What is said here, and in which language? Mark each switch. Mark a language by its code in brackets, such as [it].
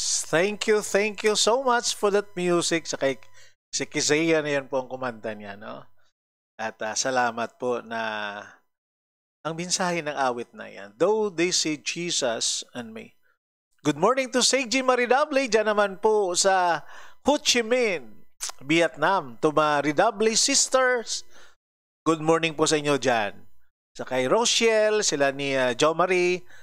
[en] Thank you so much for that music. [tl] Sa kay si Kizaya na yan po ang kumanta niya, no? At salamat po na ang mensahe ng awit na yan. [en] Though they see Jesus and me. Good morning to Seiji Maridable. [tl] Diyan naman po sa [en] Ho Chi Minh, Vietnam. To Maridable sisters. [tl] Good morning po sa inyo dyan. Sa kay Rochelle, sila ni Jo Marie.